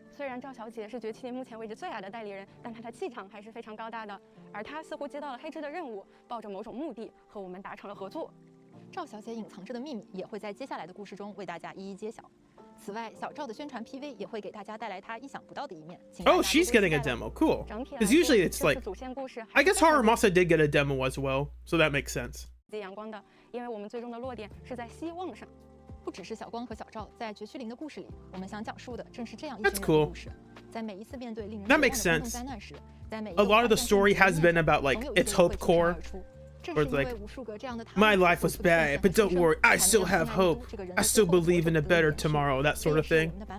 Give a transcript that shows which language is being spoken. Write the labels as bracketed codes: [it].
[zh] 虽然赵小姐是崛起目前为止最矮的代理人，但她的气场还是非常高大的。而她似乎接到了黑之的任务，抱着某种目的和我们达成了合作。赵小姐隐藏着的秘密也会在接下来的故事中为大家一一揭晓。此外，小赵的宣传 PV 也会给大家带来她意想不到的一面。 [en] Oh, she's getting a demo. Cool. Because usually it's like, I guess Horror Masa did get a demo as well, so that makes sense. [zh] 阳光的，因为我们最终的落点是在希望上。不只是小光和小赵在绝区零的故事里，我们想讲述的正是这样一群人的故事。在每一次面对令人绝望的公众灾难时，在每一 [en] A lot of the story has been about like its hope core. Where it's like, my life was bad, but don't worry, I still have hope. I still believe in a better tomorrow, that sort of thing.